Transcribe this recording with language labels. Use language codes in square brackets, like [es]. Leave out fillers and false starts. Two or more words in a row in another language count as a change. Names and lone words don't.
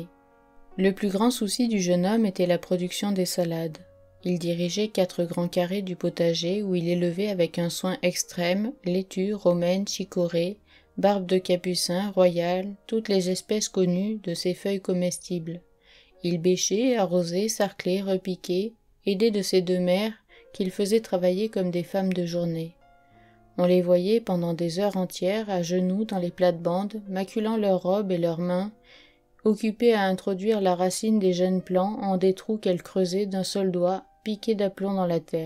[fr] Le plus grand souci du jeune homme était la production des salades. Il dirigeait 4 grands carrés du potager où il élevait avec un soin extrême laitue, romaine, chicorée, barbe de capucin, royale, toutes les espèces connues de ces feuilles comestibles. Il bêchait, arrosait, sarclait, repiquait, aidé de ses 2 mères qu'il faisait travailler comme des femmes de journée. On les voyait pendant des heures entières à genoux dans les plates-bandes, maculant leurs robes et leurs mains, occupées à introduire la racine des jeunes plants en des trous qu'elles creusaient d'un seul doigt, piqués d'aplomb dans la terre.